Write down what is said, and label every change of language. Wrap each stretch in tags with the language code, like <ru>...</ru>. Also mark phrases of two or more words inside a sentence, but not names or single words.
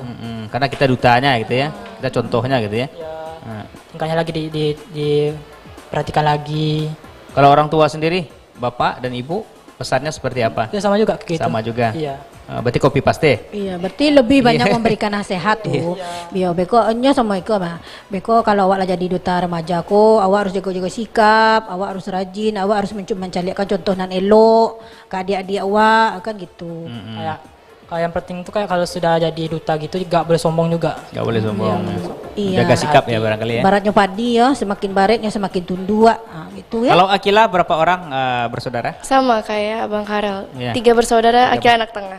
<id>Karena kita dutanya gitu ya, kita contohnya gitu ya. Tingkahnya lagi diperhatikan lagi. Kalau orang tua sendiri, bapak dan ibu, pesannya seperti apa? Ya sama juga kayak gitu. Sama juga. Iya. Berarti copy paste. Iya, berarti lebih banyak memberikan nasihat tuh.</id> <min>Biar beko nya sama iko mah. Beko kalau awak lah jadi duta remaja ko, awak harus jaga-jaga sikap, awak harus rajin, awak harus mencalikan contoh nan elok ke adik-adik awak kan gitu.</min> <id>Kayak yang penting tuh kayak kalau sudah jadi duta gitu gak boleh sombong juga. Gak boleh sombong. Iya. Jaga sikap ya barangkali ya. Baratnya padi ya, semakin baretnya semakin tunduk. Gitu ya. Kalau Akila berapa orang bersaudara? Sama kayak Abang Karel. Iya. 3 bersaudara, Akila anak tengah.</id>